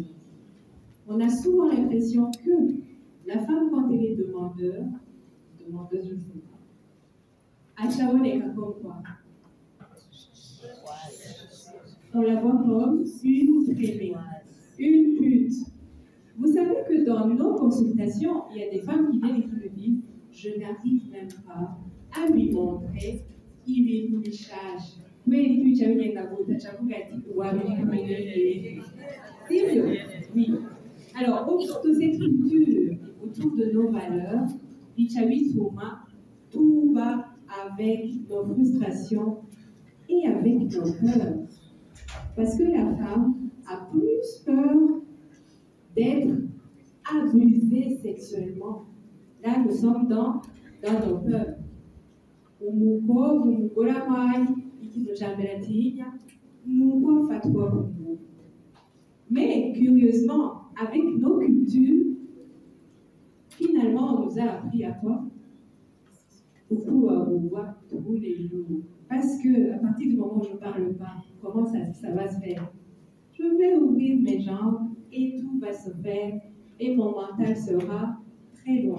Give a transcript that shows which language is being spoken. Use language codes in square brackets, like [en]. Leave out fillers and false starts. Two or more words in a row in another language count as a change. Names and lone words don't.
[fr] On a souvent l'impression que la femme, quand elle est demandeuse, je ne sais pas, à Chaboneka comme quoi? On la voit comme une traînée, une pute. Vous savez que dans nos consultations, il y a des femmes qui viennent et qui me disent « Je n'arrive même pas à lui montrer [rn] ibintu bishaje kubera iki bica bigenda gute aca avuga ati wabimenyereye sibyo [fr] oui alors autour de cette culture autour de nos valeurs [rn] bica bituma tuba [fr] avec nos frustrations et avec nos peurs parce que la femme a plus peur d'être abusée sexuellement. Là, nous sommes dans nos peurs. [rn] Umukobwa, umugore ahari, ikintu cya mbere atinya ni uko afatwa ku. [fr] Mais curieusement, avec nos cultures, finalement, on nous a appris à quoi? Tous les jours. Parce que à partir du moment où je ne parle pas, comment ça va se faire? Je vais ouvrir mes jambes et tout va se faire et mon mental sera très loin.